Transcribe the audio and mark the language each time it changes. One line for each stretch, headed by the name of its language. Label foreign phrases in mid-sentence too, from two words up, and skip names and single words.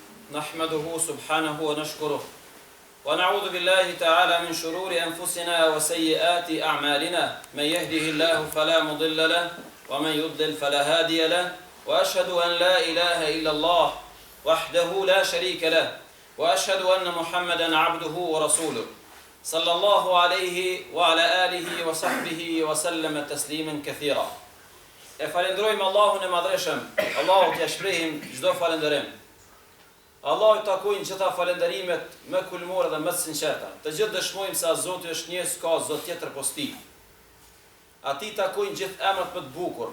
Arabic: نحمده سبحانه ونشكره ونعوذ بالله تعالى من شرور أنفسنا وسيئات أعمالنا من يهده الله فلا مضل له ومن يضلل فلا هادي له وأشهد أن لا إله إلا الله وحده لا شريك له وأشهد أن محمدا عبده ورسوله صلى الله عليه وعلى آله وصحبه وسلم تسليما كثيرا.
Albanian: E falendrojmë Allahun e madhreshëm, Allahut ja shprehim çdo falënderim. Allahu takojnë gjitha falënderimet më kulmore dhe më të sinqerta. Të gjithë dëshmojmë se Zoti është një, s'ka zot tjetër posa tij. Atij takojnë gjithë emrat më të bukur.